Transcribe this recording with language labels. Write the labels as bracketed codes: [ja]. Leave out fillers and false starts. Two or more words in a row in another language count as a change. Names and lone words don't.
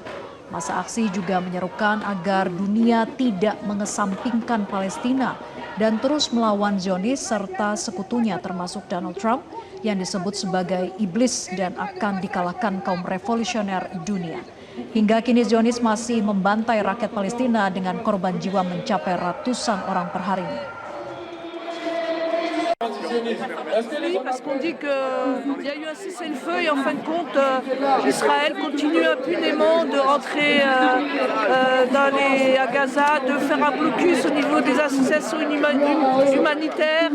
[id] Massa aksi juga menyerukan agar dunia tidak mengesampingkan Palestina dan terus melawan Zionis serta sekutunya termasuk Donald Trump yang disebut sebagai iblis dan akan dikalahkan kaum revolusioner dunia. Hingga kini Zionis masih membantai rakyat Palestina dengan korban jiwa mencapai ratusan orang per harinya. [fr] Oui, parce qu'on dit qu'il y a eu un cessez-le-feu et en fin de compte, Israël continue impunément de rentrer à Gaza, de faire un blocus au niveau des associations humanitaires.